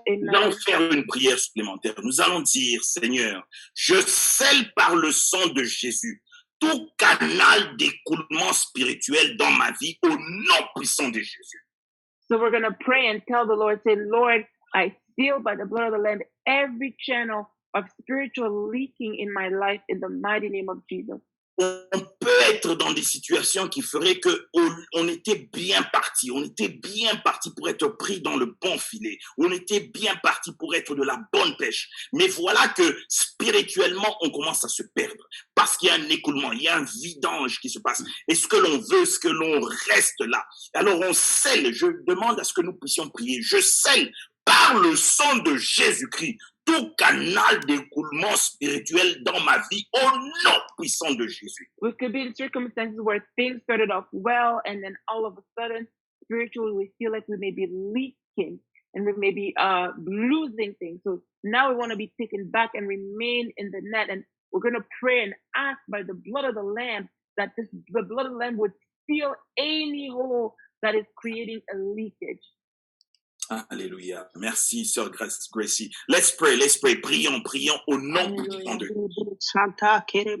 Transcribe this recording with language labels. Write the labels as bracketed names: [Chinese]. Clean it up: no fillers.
[French] Nous allons faire une prière supplémentaire. Nous allons dire, Seigneur, je scelle par le sang de Jésus tout canal d'écoulement spirituel dans ma vie au nom puissant de Jésus. [English] So we're going to pray and tell the Lord, say, Lord, I seal by the blood of the Lamb every channel of spiritual leaking in my life in the mighty name of Jesus. [French] On peut être dans des situations qui feraient que on était bien parti pour être pris dans le bon filet, on était bien parti pour être de la bonne pêche. Mais voilà que spirituellement, on commence à se perdre parce qu'il y a un écoulement, il y a un vidange qui se passe. Et ce que l'on veut, ce que l'on reste là. Alors on scelle, je demande à ce que nous puissions prier, je scelle par le sang de Jésus-Christ tout canal d'écoulement spirituel dans ma vie au nom puissant de Jésus. [English] We could be in circumstances where things started off well and then all of a sudden spiritually we feel like we may be leaking and we may be losing things. So now we want to be taken back and remain in the net, and we're going to pray and ask by the blood of the Lamb that the blood of the Lamb would seal any hole that is creating a leakage. [French] Alléluia. Merci, Sœur Gracie. [English] Let's pray. [French] Prions au nom puissant de Dieu.